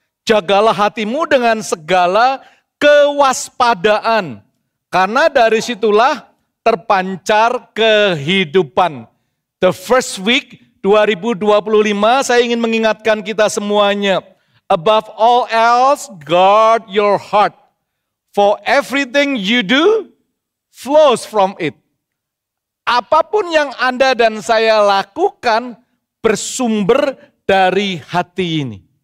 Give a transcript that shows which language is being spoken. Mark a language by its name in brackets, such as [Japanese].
[Indonesian] Jagalah hatimu dengan segala kewaspadaan. Karena dari situlah terpancar kehidupan. [English] The first week [Indonesian] 2025 saya ingin mengingatkan kita semuanya. [English] Above all else, guard your heart. For everything you do flows from it. [Indonesian] Apapun yang Anda dan saya lakukan bersumber dari hati ini.